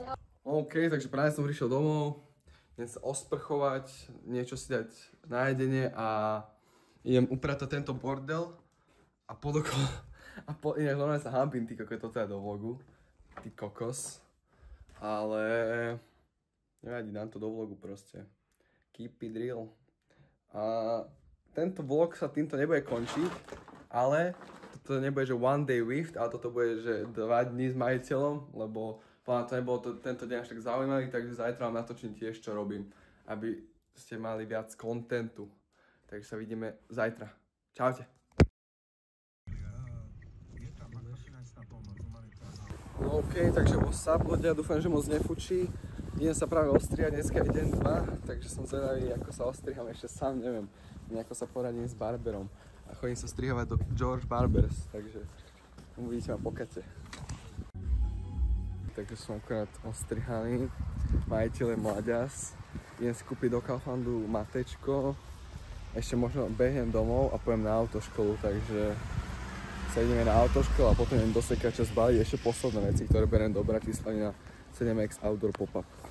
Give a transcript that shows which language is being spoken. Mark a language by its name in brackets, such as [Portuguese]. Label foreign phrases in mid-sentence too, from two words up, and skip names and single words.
[Slovak] OK, takže práve som prišiel domov. Idem sa osprchovať, niečo si dať na jedenie a idem upratať tento bordel a inak normálne sa hambím, ty kokos, toto je do vlogu. Ty kokos. Ale nevadí, dám to do vlogu proste. [English] Keep it real. [Slovak] A tento vlog sa týmto nebude končiť, ale toto nebude, že [English] one day with, [Slovak] ale toto bude, že 2 dní s majiteľom, lebo to nebolo tento deň až tak zaujímavý, takže zajtra vám natočím tiež, čo robím, aby ste mali viac kontentu. Takže sa vidíme zajtra. Čaute. No OK, takže [English] what's up, [Slovak] ľudia, dúfam, že moc nefučí. Idem sa práve ostrihať, dneska je deň 2, takže som zvedavý, ako sa ostriham, ešte sám neviem. Nejako sa poradím s barberom a chodím sa strihovať do George Barbers, takže uvidíte ma po kate. Takže som akorát ostrihaný, majiteľ je mlaďas, idem si kúpiť do Kauflandu matečko, ešte možno behnem domov a pojem na autoškolu, takže sa ideme na autoškolu a potom idem do sekača zbaliť ešte posledné veci, ktoré beriem do Bratislavy na 7X Outdoor Pop-Up.